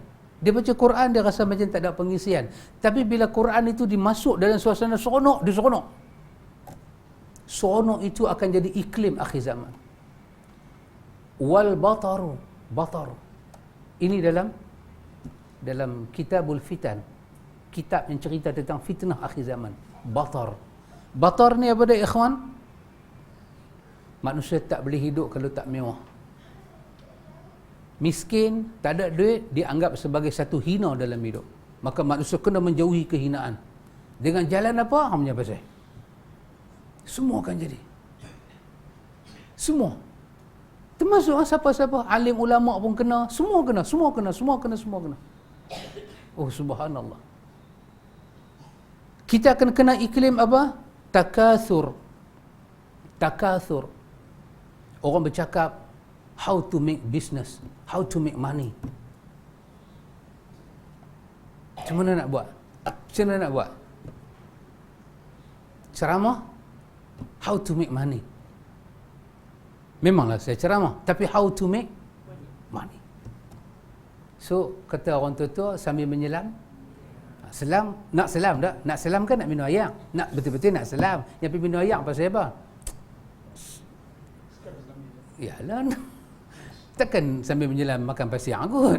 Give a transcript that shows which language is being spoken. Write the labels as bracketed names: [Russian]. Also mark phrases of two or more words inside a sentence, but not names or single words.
[Malay] Dia baca Quran, dia rasa macam tak ada pengisian. Tapi bila Quran itu dimasuk dalam suasana seronok, dia seronok. Seronok itu akan jadi iklim akhir zaman. [Arabic] والبطر، بطر. [Malay] Ini dalam Kitabul Fitan. Kitab yang cerita tentang fitnah akhir zaman. Batar. Batar ni apa dia, ikhwan? Manusia tak boleh hidup kalau tak mewah. Miskin, tak ada duit, dianggap sebagai satu hina dalam hidup. Maka manusia kena menjauhi kehinaan. Dengan jalan apa? Hanya pasal. Semua akan jadi. Semua. Termasuk siapa-siapa, alim ulama pun kena, semua kena, semua kena, semua kena, semua kena. Oh subhanallah. Kita akan kena iklim apa? Takathur. Takathur. Orang bercakap [English] how to make business, how to make money. [Malay] Macam mana nak buat? Macam mana nak buat? Ceramah, [English] how to make money. [Malay] Memanglah saya ceramah, tapi [English] how to make money. [Malay] So, kata orang tua-tua sambil menyelam, selam, nak selam tak? Nak selam kan nak minum air? Nak betul-betul nak selam. Yang pergi minum air pasal apa? Yalah, takkan sambil menyelam makan pasir anggun.